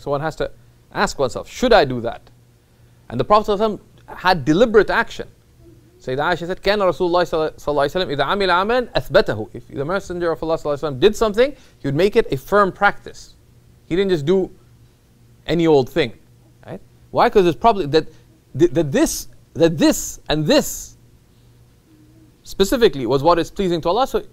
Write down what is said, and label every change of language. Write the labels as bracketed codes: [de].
[en] So one has to ask oneself, should I do that? And the Prophet ﷺ had deliberate action. Sayyidah Aisha said, [ar] كان رسول الله صلى الله عليه وسلم إذا عمل عملا أثبته. [en] If the Messenger of Allah [ar] صلى الله عليه وسلم [en] did something, he would make it a firm practice. He didn't just do any old thing. Right? Why? Because it's probably that this and this specifically was what is pleasing to Allah.